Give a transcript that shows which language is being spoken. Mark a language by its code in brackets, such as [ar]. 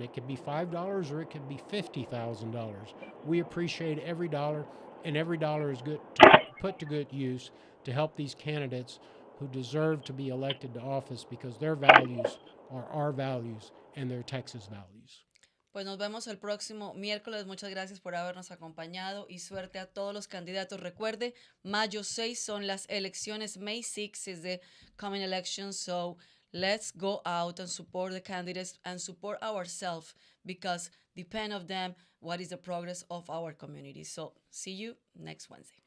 [en] It could be $5 or it could be $50,000. We appreciate every dollar, and every dollar is good to put to good use to help these candidates who deserve to be elected to office because their values are our values and they're Texas values. [es] Pues nos vemos el próximo miércoles. Muchas gracias por habernos acompañado y suerte a todos los candidatos. Recuerde, mayo 6 son las elecciones. [en] May 6 is the coming election. So let's go out and support the candidates and support ourselves because depend of them what is the progress of our community. So see you next Wednesday.